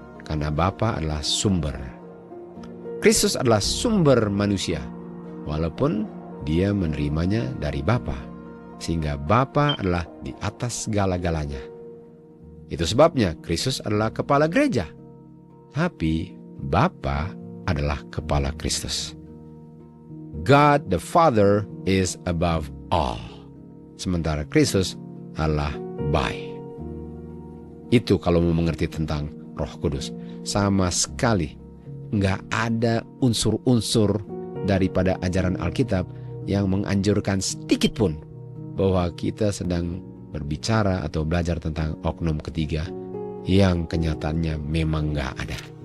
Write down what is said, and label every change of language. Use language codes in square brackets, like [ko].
[id] Karena Bapa adalah sumber. Kristus adalah sumber manusia. Walaupun dia menerimanya dari Bapa. Sehingga Bapa adalah di atas segala-galanya. Itu sebabnya Kristus adalah kepala gereja. Tapi Bapa adalah kepala Kristus. [en] God the Father is above all. [id] Sementara Kristus adalah by. Itu kalau mau mengerti tentang Roh Kudus. Sama sekali nggak ada unsur-unsur daripada ajaran Alkitab yang menganjurkan sedikit pun bahwa kita sedang berbicara atau belajar tentang oknum ketiga yang kenyataannya memang nggak ada.